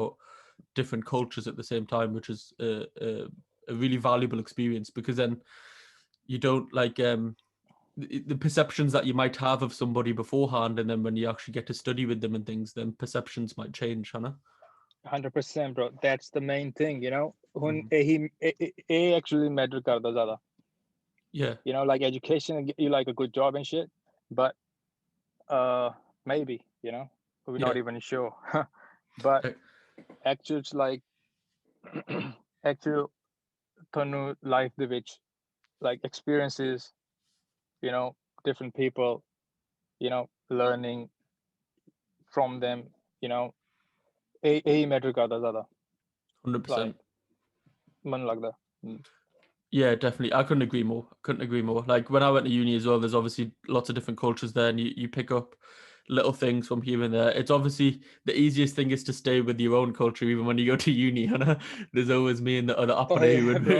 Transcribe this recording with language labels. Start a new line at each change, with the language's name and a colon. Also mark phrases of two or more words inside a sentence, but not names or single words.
English: about different cultures at the same time, which is a really valuable experience, because then you don't like the perceptions that you might have of somebody beforehand, and then when you actually get to study with them and things, then perceptions might change, Hannah. 100%, bro, that's the main thing, you know.
Punjabi: ਹੁਣ Mhm. ਇਹ
English: actually matter
Punjabi: ਕਰਦਾ ਜ਼ਿਆਦਾ,
English: Yeah, you know, like education get you like a good job and shit, but maybe, you know, we're yeah, not even sure. But uh, actual like actual ਤੁਹਾਨੂੰ life
Punjabi: ਦੇ ਵਿੱਚ
English: like experiences, you know, different people, you know, learning from them, you know,
Hindi: यही मैटर करता ज़्यादा
English: 100%.
Hindi: मन लगता
English: Yeah, definitely. I couldn't agree more. Like when I went to uni as well, there's obviously lots of different cultures there, and you pick up little things from here and there. It's obviously the easiest thing is to stay with your own culture, even when you go to uni. There's always me and the other Oh
Punjabi: Apane
English: yeah, bro.